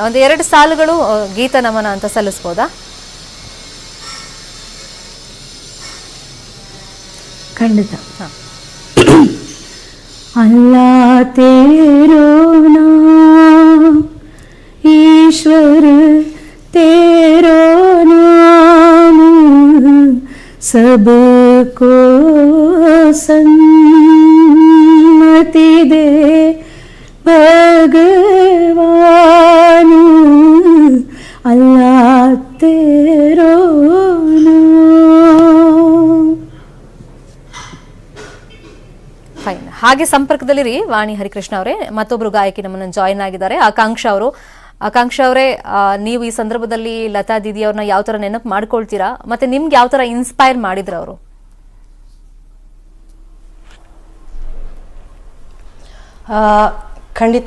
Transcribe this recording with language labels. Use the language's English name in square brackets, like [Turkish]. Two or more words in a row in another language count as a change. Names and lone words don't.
[Kannada] ಒಂದು 2 ಸಾಲುಗಳು ಗೀತ ನಮನ ಅಂತ ಸಲ್ಲಿಸ್ಬೋದಾ? ಖಂಡಿತ. [Hindi] अल्ला तेरो नाम ईश्वर तेरो नाम सबको सन्मति दे भगवान अल्लाह तेरो नाम. [Kannada] ಫೈನ್. ಹಾಗೆ ಸಂಪರ್ಕದಲ್ಲಿರಿ ವಾಣಿ ಹರಿಕೃಷ್ಣ ಅವರೇ. ಮತ್ತೊಬ್ರು ಗಾಯಕಿ ನಮ್ಮನ್ನು ಜಾಯಿನ್ ಆಗಿದ್ದಾರೆ, ಆಕಾಂಕ್ಷ ಅವರು. ಆಕಾಂಕ್ಷ ಅವರೇ, ನೀವು ಈ ಸಂದರ್ಭದಲ್ಲಿ ಲತಾ ದೀದಿ ಅವ್ರನ್ನ ಯಾವ ತರ ನೆನಪು ಮಾಡ್ಕೊಳ್ತೀರಾ? ಮತ್ತೆ ನಿಮ್ಗೆ ಯಾವ ತರ ಇನ್ಸ್ಪೈರ್ ಮಾಡಿದ್ರು ಅವರು? ಖಂಡಿತ.